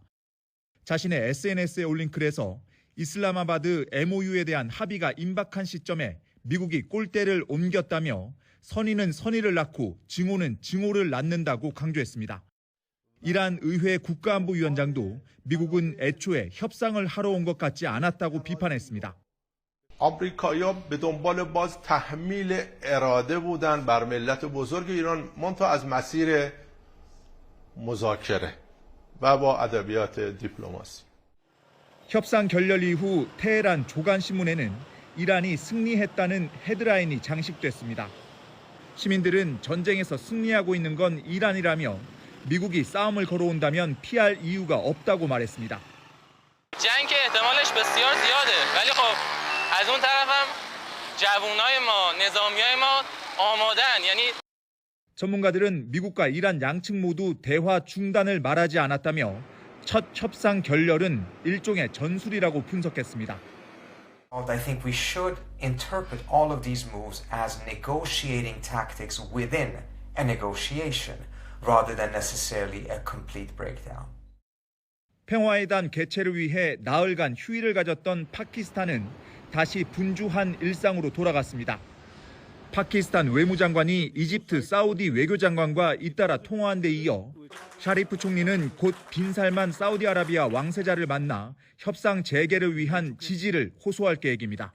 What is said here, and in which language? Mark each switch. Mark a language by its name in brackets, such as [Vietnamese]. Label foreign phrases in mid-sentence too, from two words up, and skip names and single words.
[Korean] 자신의 SNS에 올린 글에서 이슬라마바드 MOU에 대한 합의가 임박한 시점에 미국이 골대를 옮겼다며 선의는 선의를 낳고 증오는 증오를 낳는다고 강조했습니다. 이란 의회 국가안보위원장도 미국은 애초에 협상을 하러 온 것 같지 않았다고 비판했습니다. [Persian] آمریکایی‌ها به دنبال باز تحمیل اراده بودن بر ملت بزرگ ایران منتها از مسیر مذاکره و با ادبیات دیپلماسی. [Korean] 협상 결렬 이후 테헤란 조간신문에는 이란이 승리했다는 헤드라인이 장식됐습니다. 시민들은 전쟁에서 승리하고 있는 건 이란이라며 미국이 싸움을 걸어온다면 피할 이유가 없다고 말했습니다. [Persian] جنگ که احتمالش بسیار زیاده ولی خب از اون طرفم جوانای ما نظامیای ما آماده‌اند یعنی [Korean] 전문가들은 미국과 이란 양측 모두 대화 중단을 말하지 않았다며 첫 협상 결렬은 일종의 전술이라고 분석했습니다. [English] I think we should interpret all of these moves as negotiating tactics within a negotiation rather than necessarily a complete breakdown. [Korean] 평화회담 개최를 위해 나흘간 휴일을 가졌던 파키스탄은 다시 분주한 일상으로 돌아갔습니다. 파키스탄 외무장관이 이집트 사우디 외교장관과 잇따라 통화한 데 이어 샤리프 총리는 곧 빈살만 사우디아라비아 왕세자를 만나 협상 재개를 위한 지지를 호소할 계획입니다.